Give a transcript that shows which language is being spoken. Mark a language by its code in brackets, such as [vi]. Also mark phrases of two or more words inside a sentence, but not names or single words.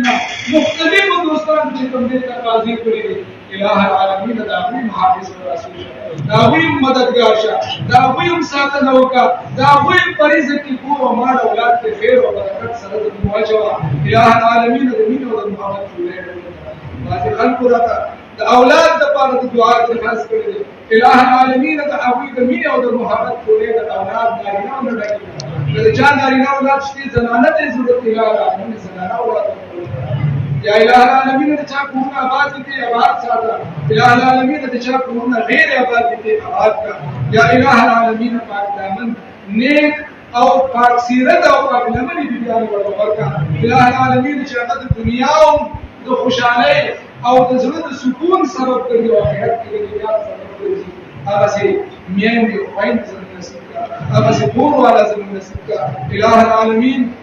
[ps] نه مختلفو دوستانو چې کوم دې تقاضي کړې دي [ar] الہ العالمین [ps] د هغوی محافظ رسول شه د هغوی مددګار شه د هغوی ساتنه وکړه د هغوی په رزق کې کور او مال اولاد کې خیر او برکت سره د مواجهه [ar] الہ العالمین [ps] د مینې او د محبت جوړې بعضې خلکو راته د اولاد لپاره د دعا درخواست کړی دی [ar] الہ العالمین [ps] د هغوی د مینې او د محبت جوړې د اولاد نارینه او نه ډکې که د چا نارینه اولاد شته زنانه ته یې ضرورت دی [ar] الہ العالمین [ps] زنانه اولاد [ar] یا الہ العالمین [ps] د چا کورونه آباد دي آباد ساته [ar] الہ العالمین [ps] د چا کورونه غیر آباد دي آباد کا [ar] یا الہ العالمین [ps] پاک دامن نیک او پاک سیرت او پاک لمنې بیبیانو ورته ورکړه [ar] الہ العالمین [ps] چې هغه د دنیا او د خوشحالۍ او د زړه د سکون سبب ګرځي او آخرت کې د نجات سبب ګرځي هغه سي میندې او خویندې زموږ نصیب کړه هغه سي کور والا زموږ نصیب کړه [ar] الہ العالمین